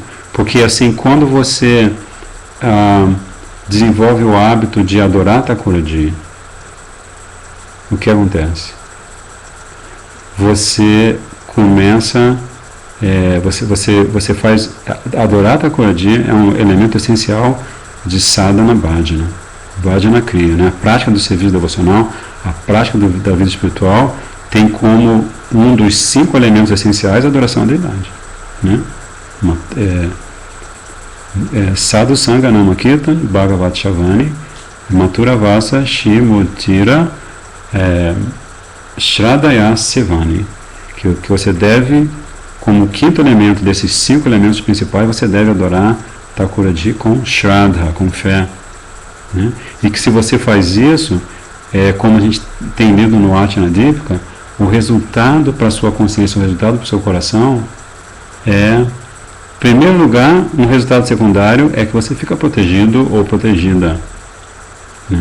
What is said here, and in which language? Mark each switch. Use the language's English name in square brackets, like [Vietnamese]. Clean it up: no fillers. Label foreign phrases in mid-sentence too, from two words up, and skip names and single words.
[Portuguese] Porque assim, quando você desenvolve o hábito de adorar Thakurji, o que acontece? Você começa, você faz, adorar Thakurji é um elemento essencial de [Sanskrit] साधन भजन, भजन क्रिया, [Portuguese] né? A prática do serviço devocional, a prática da vida espiritual tem como um dos 5 elementos essenciais a adoração à deidade, né? [Sanskrit] साधु सङ्ग नामकीर्तन भागवत श्रवण मथुरा वास श्रीमूर्तिर श्रद्धया सेवन, [Portuguese] que você deve, como 5º elemento desses 5 elementos principais, você deve adorar Thakurji com Shraddha, com fé, né? E que se você faz isso, como a gente tem lido no Atyanadipika, o resultado para a sua consciência, o resultado para o seu coração em primeiro lugar, um resultado secundário é que você fica protegido ou protegida, né?